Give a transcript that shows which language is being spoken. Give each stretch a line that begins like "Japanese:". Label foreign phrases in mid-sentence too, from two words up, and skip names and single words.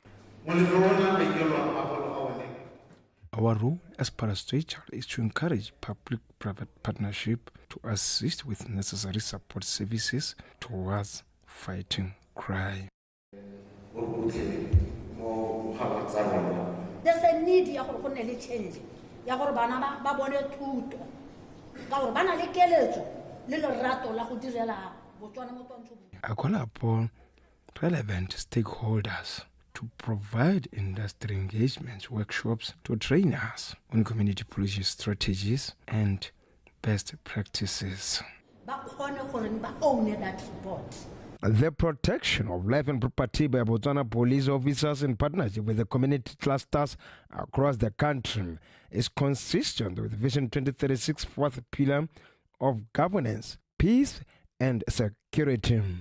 English: Our role as parastatal is to encourage public-private partnership to assist with necessary support services towards fighting crime. There's a need
Tswana: ya go nne le change ya gore bana ba bone thuto ka gore bana le keletso le lerato la go direla Botswana mo tontsho.
English: I call upon relevant stakeholders to provide industry engagements, workshops to train us on community policing strategies and best practices. The protection of life and property by Botswana police officers in partnership with the community clusters across the country is consistent with Vision 2036 fourth pillar of governance, peace and security.